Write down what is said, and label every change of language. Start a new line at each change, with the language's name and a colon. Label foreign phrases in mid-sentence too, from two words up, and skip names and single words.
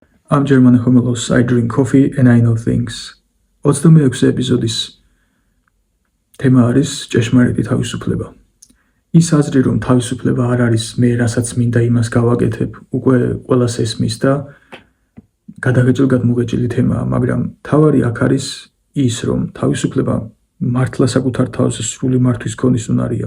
English: I'm German Homelos, I drink coffee and I know things.
Georgian: 26 ეპიზოდის თემა არის ჭეშმარიტი თავისუფლება. ის აზრი, რომ თავისუფლება არ არის მე რასაც მინდა იმას გავაკეთებ, უკვე ყველას ესმის და გადაღეჭილ მუღეჭილი თემაა, მაგრამ თავარი აქ არის ის, რომ თავისუფლება მართლა საკუთარ თავზე სრული მართვის ქონის უნარია.